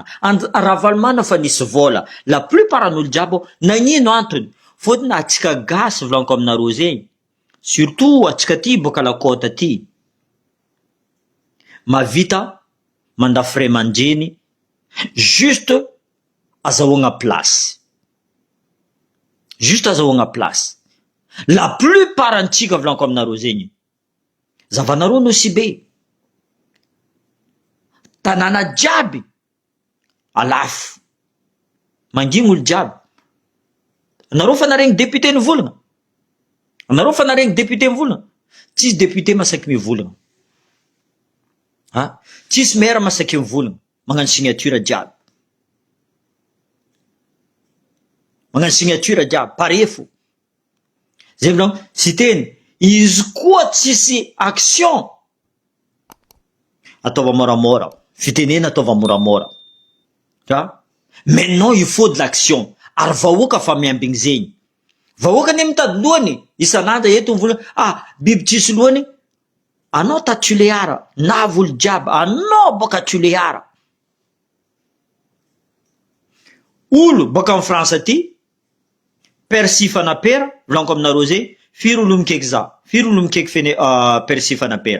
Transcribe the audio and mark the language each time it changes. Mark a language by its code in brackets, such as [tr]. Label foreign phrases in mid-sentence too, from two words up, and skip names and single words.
[mg] Ravalomanana fa nisy vola. [fr] La plupart [mg] n'olo jiaby nagnino antony? Fotony atsika gasy volanko aminareo zegny. Surtout atsika ty boka [fr] la côte [mg] ty. Mavita manda frais mandreny juste azahoagna place. Juste azahoagna place. [fr] La plupart [mg] antsika volanko aminareo zegny. Zavanareo no si be. Tanàna jiaby alafo. Mangigny olo jiaby. Anareo fa naregny député nivolagna. Anareo fa naregny député mivolagna. Tsisy député masaky mivolagna. Tsisy mera masaky mivolagna, magnano signature jiaby. Magnano signature jiaby, parefo. Zay vôlagna, sy teny, izy koa tsisy action, ataova moramora, fitenena ataova moramora. [fr] Maintenant il faut de l'action. [mg] Ary vahoaka fa miambigny zegny. Vahoaka ane mitady lohany, isan'andro eto mivolagna, biby tsisy lohany, anao tatuleara, na volo jiaby, anao boka tuleara. Olo boka amin'ny France aty, Percy Fanapera, volaniko aminareo zay, firy olo mikaiky za, firy olo mikaiky fene Percy Fanapera.